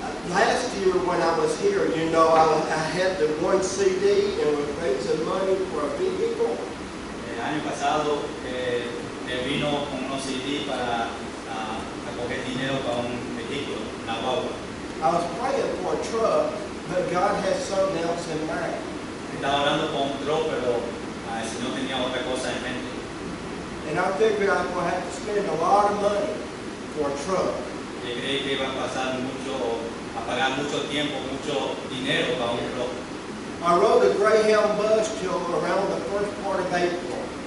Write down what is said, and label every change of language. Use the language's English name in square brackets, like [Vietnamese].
[English] Last year when I was here, you know, I had the one CD and was raising money for a vehicle. [Spanish] El año pasado él vino con unos CD para recoger dinero para un vehículo, una guagua. [English] I was praying for a truck, but God had something else in mind. [Spanish] Estaba orando por un truck, pero si no tenía otra cosa en mente. [English] And I figured I was going to have to spend a lot of money for a truck. [Spanish] Yo creí que iba a pasar a pagar mucho tiempo, mucho dinero para un truck. [English] I rode a Greyhound bus till around the first part of April.